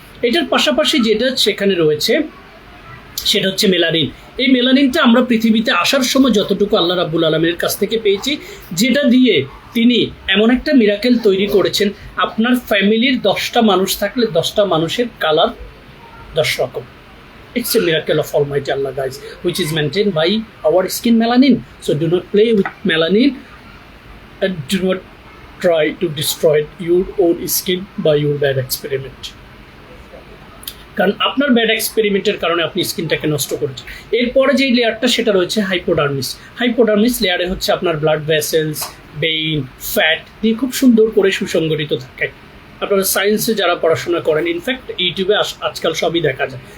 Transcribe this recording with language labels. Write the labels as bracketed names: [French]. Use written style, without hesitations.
[Bangla] এটার পাশাপাশি যেটা সেখানে রয়েছে সেটা হচ্ছে মেলানিন। এই মেলানিনটা আমরা পৃথিবীতে আসার সময় যতটুকু আল্লাহ রাব্বুল আলামিনের কাছ থেকে পেয়েছি, যেটা দিয়ে তিনি এমন একটা মিরাকেল তৈরি করেছেন, আপনার ফ্যামিলির 10টা মানুষ থাকলে 10টা মানুষের কালার 10 রকম। [English] It's a miracle of Almighty Allah, guys, which is maintained by our skin melanin. So do not play with melanin and do not try to destroy your own skin by your bad experiment. [Bangla] কারণ আপনার bad এক্সপেরিমেন্টের কারণে আপনি স্কিনটাকে নষ্ট করেছেন। এরপরে যে লেয়ারটা সেটা রয়েছে হাইপোডার্মিস লেয়ারে হচ্ছে আপনার ব্লাড ভেসেলস, বেইন, ফ্যাট দিয়ে খুব সুন্দর করে সুসংগঠিত থাকে। আপনারা সায়েন্সে যারা পড়াশোনা করেন, ইনফ্যাক্ট ইউটিউবে আজকাল সবই দেখা যায়।